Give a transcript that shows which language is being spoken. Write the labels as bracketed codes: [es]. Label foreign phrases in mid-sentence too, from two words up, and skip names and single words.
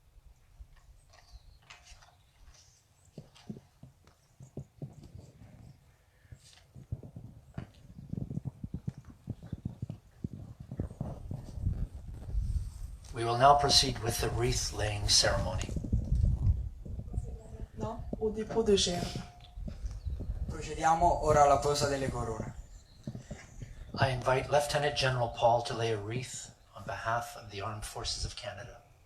[en] We will now proceed with the wreath-laying ceremony. [fr] Maintenant, au dépôt de gerbe. [it] Procediamo ora alla posa delle corone. [en] I invite Lieutenant General Paul to lay a wreath on behalf of the Armed Forces of Canada.